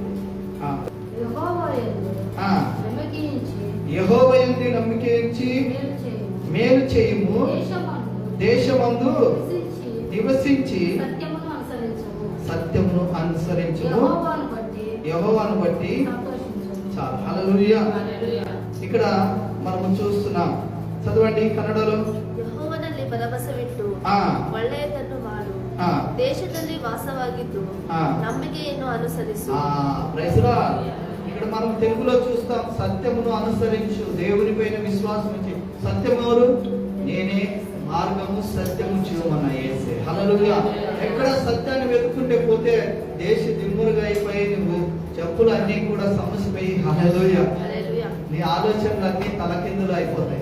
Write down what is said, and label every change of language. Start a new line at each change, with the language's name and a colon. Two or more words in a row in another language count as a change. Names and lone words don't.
Telugu: యెహోవా యందు నమ్మిక ఉంచి మేలు చేయుము, దేశమందు నివసించి సత్యమును అనుసరించుము, యెహోవాను బట్టి చాలు. హల్లెలూయా. ఇక్కడ మనము చూస్తున్నాం, చదవండి కన్నడలో.
Kannada: ಯೆಹೋವನಲ್ಲಿ ಭರವಸವಿಟ್ಟು ಒಳ್ಳೆಯದನ್ನು ಮಾಡು, ದೇಶದಲ್ಲಿ ವಾಸವಾಗಿದ್ದು ನಂಬಿಕೆಯನ್ನು ಅನುಸರಿಸು.
Telugu: ఇక్కడ మనం తెలుగులో చూస్తాం సత్యమును అనుసరించు, దేవుని పైన విశ్వాసం ఉంచి. సత్యం ఎవరు? నేనే మార్గము సత్యము జీవమన్న యేసే. హల్లెలూయా. ఎక్కడ సత్యాన్ని వెతుక్కుంటే పోతే దేశ దిమ్మురుగా అయిపోయి నువ్వు చెప్పులు అన్ని కూడా సమసిపోయి హల్లెలూయా నీ ఆలోచనలు అన్ని తలకిందులు అయిపోతాయి.